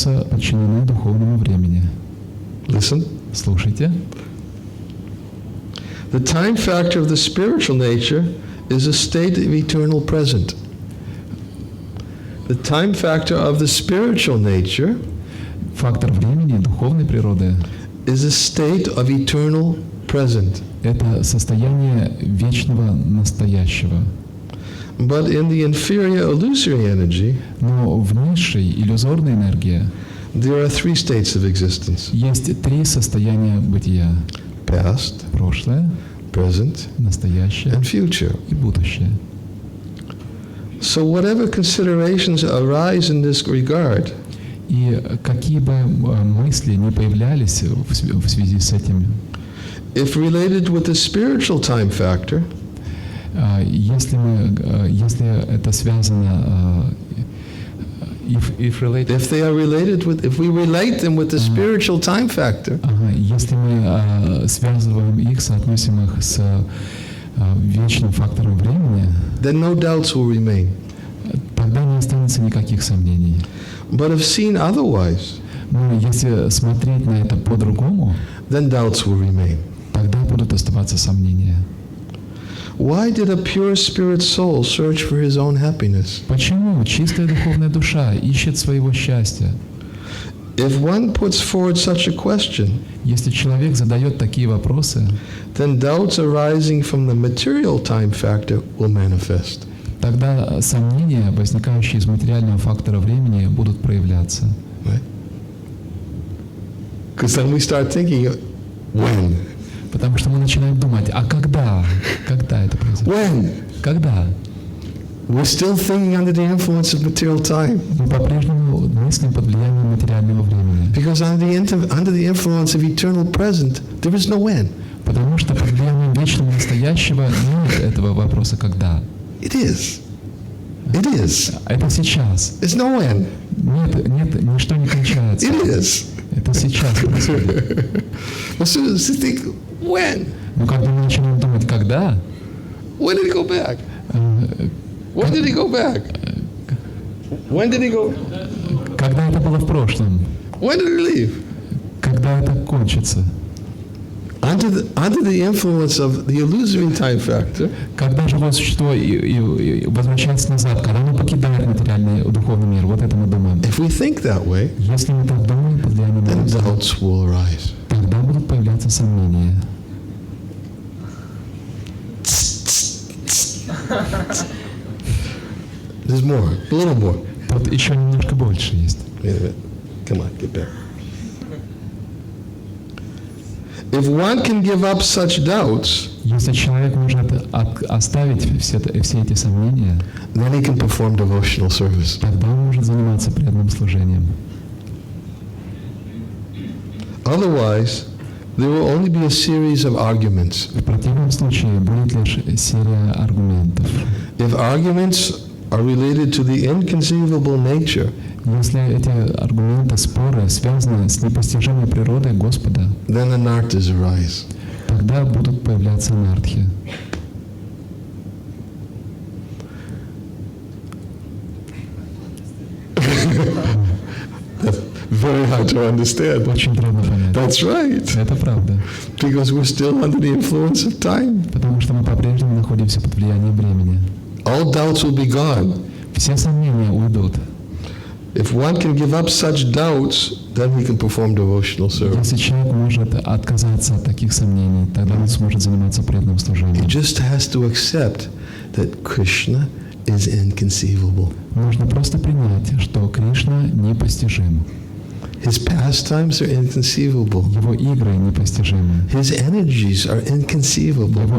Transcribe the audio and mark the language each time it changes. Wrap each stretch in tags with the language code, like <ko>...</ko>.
<ru>подчинены духовному времени.</ru> <en>Listen.</en> <ru>Слушайте.</ru> <en>The time factor of the spiritual nature is a state of eternal present. The time factor of the spiritual nature</en> <ru>Фактор времени духовной природы</ru> <en>is a state of eternal present.</en> <ru>это состояние вечного настоящего.</ru> <en>But in the inferior illusory energy,</en> <ru>Но в низшей иллюзорной энергии</ru> <en>there are three states of existence:</en> <ru>есть три состояния бытия:</ru> <en>past,</en> <ru>прошлое,</ru> <en>present,</en> <ru>настоящее</ru> <en>and future.</en> <ru>и будущее.</ru> <en>So whatever considerations arise in this regard,</en> <ru>И какие бы мысли не появлялись в связи с этим,</ru> <en>if related with the spiritual time factor,</en> <ru>если это связано,</ru> <en>if if we relate them with the spiritual time factor,</en> <ru>если мы связываем их, соотносим их с вечным фактором времени,</ru> <en>then no doubts will remain.</en> <ru>тогда не останется никаких сомнений.</ru> <en>But if seen otherwise,</en> <ru>Но если смотреть на это по-другому,</ru> <en>then doubts will remain.</en> <ru>тогда будут оставаться сомнения.</ru> <en>Why did a pure spirit soul search for his own happiness?</en> <ru>Почему чистая духовная душа ищет своего счастья?</ru> <en>If one puts forward such a question,</en> <ru>Если человек задает такие вопросы,</ru> <en>then doubts arising from the material time factor will manifest.</en> <ru>тогда сомнения, возникающие из материального фактора времени, будут проявляться.</ru> <en>Right? Because then we start thinking, when?</en> <ru>Потому что мы начинаем думать, а когда? Когда это произойдет?</ru> <en>When?</en> <ru>Когда?</ru> <en>We're still thinking under the influence of material time.</en> <ru>Мы по-прежнему мыслим под влиянием материального времени.</ru> <en>Because under the influence of eternal present, there is no when.</en> <ru>Потому что под влиянием вечного настоящего нет этого вопроса «когда».</ru> <en>It is. It is.</en> <ru>Это сейчас.</ru> <en>There's no when.</en> <ru>Нет, ничто не кончается.</ru> <en>It is.</en> <ru>Это сейчас происходит.</ru> <en>As soon as you think, when?</en> <ru>Но когда мы начинаем думать, когда,</ru> <en>When did he go back? When did he go back? When did he go?</en> <ru>когда это было в прошлом,</ru> <en>When did he leave?</en> <ru>когда это кончится,</ru> <en>Under the influence of the illusory time factor,</en> <ru>когда живое существо и возвращается назад, когда оно покидает материальный духовный мир, вот это мы думаем.</ru> <en>if we think that way,</en> <ru>Если мы так думаем, под влиянием</ru> <en>then</en> <ru>мысли,</ru> <en>doubts will arise.</en> <ru>тогда будут появляться сомнения.</ru> <en>There's more, a little more.</en> <ru>Тут еще немножко больше есть.</ru> <en>Wait a minute. Come on, get back. If one can give up such doubts,</en> <ru>Если человек может оставить все эти сомнения,</ru> <en>then he can perform devotional service.</en> <ru>тогда он может заниматься преданным служением.</ru> <en>Otherwise, there will only be a series of arguments.</en> <ru>В противном случае будет лишь серия аргументов.</ru> <en>If arguments are related to the inconceivable nature,</en> <ru>Если эти аргументы, споры связаны с непостижимой природой Господа,</ru> <en>then anarthas arise.</en> <ru>тогда будут появляться анархи.</ru> <en>Very hard to understand.</en> <ru>Очень трудно понять.</ru> <en>That's right.</en> <ru>Это правда.</ru> <en>Because we're still under the influence of time.</en> <ru>Потому что мы по-прежнему находимся под влиянием времени.</ru> <en>All doubts will be gone.</en> <ru>Все сомнения уйдут.</ru> <en>If one can give up such doubts, then he can perform devotional service.</en> <ru>Если человек может отказаться от таких сомнений, тогда он сможет заниматься преданным</ru> <en>He</en> <ru>служением.</ru> <en>just has to accept that Krishna is inconceivable.</en> <ru>Нужно просто принять, что Кришна непостижим.</ru> <en>His pastimes are inconceivable.</en> <ru>Его игры непостижимы.</ru> <en>His energies are inconceivable.</en>